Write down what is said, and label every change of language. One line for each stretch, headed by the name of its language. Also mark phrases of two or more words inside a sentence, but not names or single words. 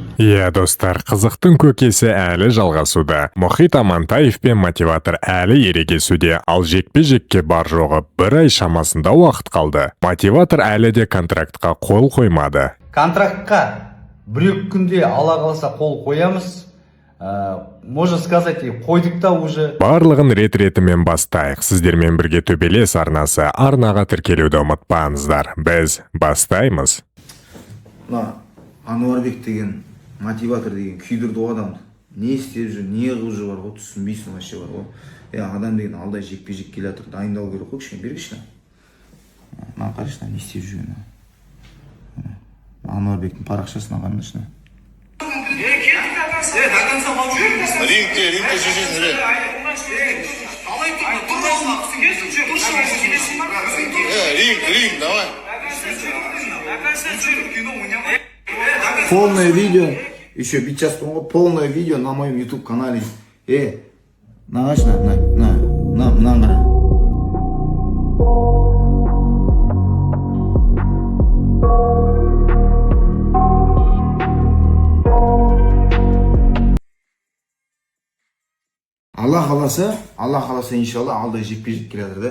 Kazakh: Иә, достар, қызықтың көкесі әлі жалғасуда. Мұхит Амантаев пен мотиватор әлі ерегесуде, ал жекпе-жекке бар жоғы бір ай шамасында уақыт қалды. Мотиватор әлі де контрактқа қол қоймады. Контрактқа бір күнде ала қалса қол қоямыз.
Russian: Можно сказать,
Kazakh: қойдық та уже. Барлығын рет-ретімен бастайық. Сіздермен бірге төбелес арнасы, арнаға тіркелуді ұмытпаңыздар. Біз бастаймыз. Ануарбек деген, мотиватор деген күйдірді адамды. Не істеп жүр, не қылып жүр бар ғой, түсінбейсің вообще бар ғой. Адам деген алдай жекпе-жек келе жатыр, дайындалу керек қой, кішкене бергіші. Қарашы, не істеп жүргені. Ануарбектің парақшасына қарашы. Рингте жүзін үре.
Russian: Ринг, давай. Полное видео, еще сейчас полное видео на моем YouTube канале.
Kazakh: Нағаш, на қара. Алла қаласа иншалла алда жекпе-жек келе жатыр да.